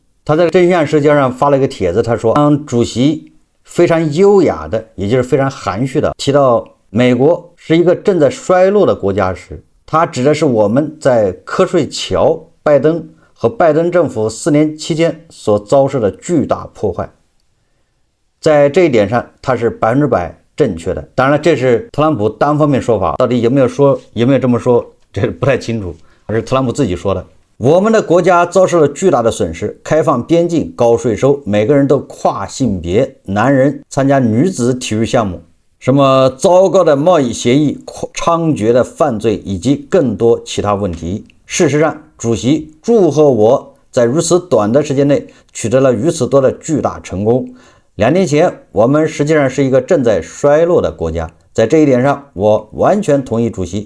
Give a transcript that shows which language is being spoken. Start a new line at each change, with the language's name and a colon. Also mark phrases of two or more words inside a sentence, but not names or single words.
Chinese: 他在真相社交上發了一個帖子，他說當主席非常優雅的，也就是非常含蓄的提到美國是一個正在衰落的國家時，他指的是我們在瞌睡橋、拜登和拜登政府4年期間所遭受的巨大破壞。在這一點上，他是100%正確的。當然了，這是特朗普單方面說法，到底有沒有這麼說，這不太清楚，而是特朗普自己說的。我們的國家遭受了巨大的損失，開放邊境、高稅收，每個人都跨性別，男人參加女子體育項目。什麼糟糕的貿易協議、猖獗的犯罪以及更多其他問題。事實上，主席祝賀我在如此短的時間內取得了如此多的巨大成功。2年前，我們實際上是一個正在衰落的國家，在這一點上，我完全同意主席。